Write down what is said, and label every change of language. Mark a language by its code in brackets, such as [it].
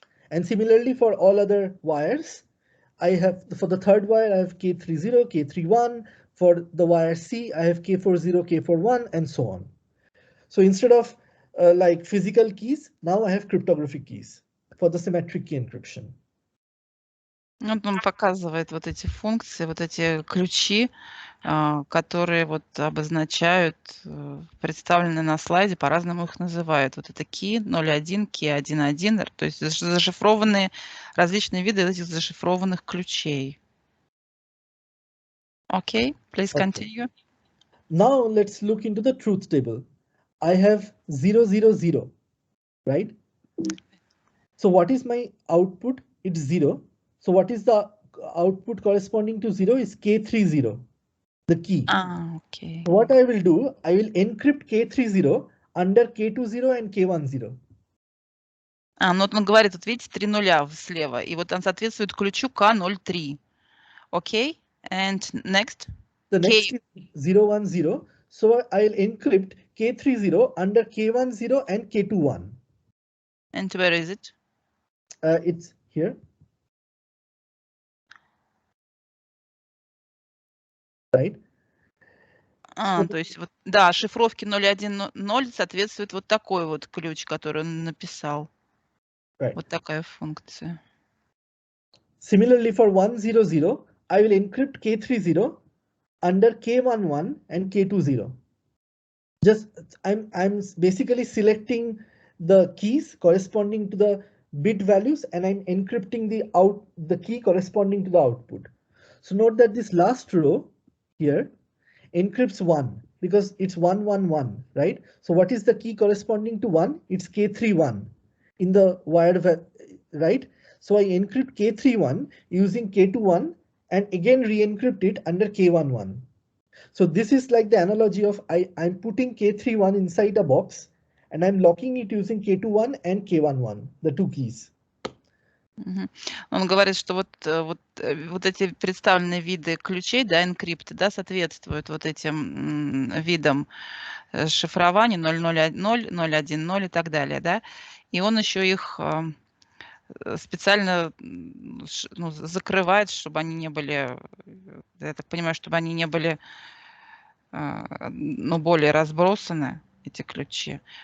[en] And similarly for all other wires, I have, for the third wire, I have k30, k31. For the wire C, I have k40, k41, and so on. So instead of like physical keys, now I have cryptographic keys for the symmetric key encryption. [ru] Вот он показывает вот эти функции, вот эти ключи, которые вот обозначают, представлены на слайде, по-разному их называют. Вот это key 0.1, key 1.1, то есть зашифрованные, различные виды этих зашифрованных ключей. [en] Okay, please continue. Now let's look into the truth table. I have 0, 0, 0, right? So what is my output? It's 0. So what is the output corresponding to 0 is k30, the key. Okay. What I will do, I will encrypt k30 under k20 and k10. [ru] Ну вот он говорит, вот видите, 3 нуля слева, и вот он соответствует ключу K03. [en] Okay, and next? The next is 010. So I'll encrypt k30 under k10 and k21. And where is it? It's here. Right. [ru] То есть вот, да, шифровке 0.1.0 соответствует вот такой вот ключ, который он написал. [en] Right. [ru] Вот такая функция. [en] Similarly, for 100, I will encrypt k30 under k11 and k20. Just I'm basically selecting the keys corresponding to the bit values, and I'm encrypting the key corresponding to the output. So note that this last row here encrypts 1 because it's 111, right? So what is the key corresponding to 1? It's k31 in the wired, right? So I encrypt k31 using k21 and again re-encrypt it under k11. So this is like the analogy of I'm putting k31 inside a box and I'm locking it using k21 and k11, the two keys. [ru] Он говорит, что вот эти представленные виды ключей, да, энкрипты, да, соответствуют вот этим видам шифрования 0.0.1, 0.1.0 и так далее, да, и он еще их специально закрывает, чтобы они не были, я так понимаю, чтобы они не были, более разбросаны, эти ключи.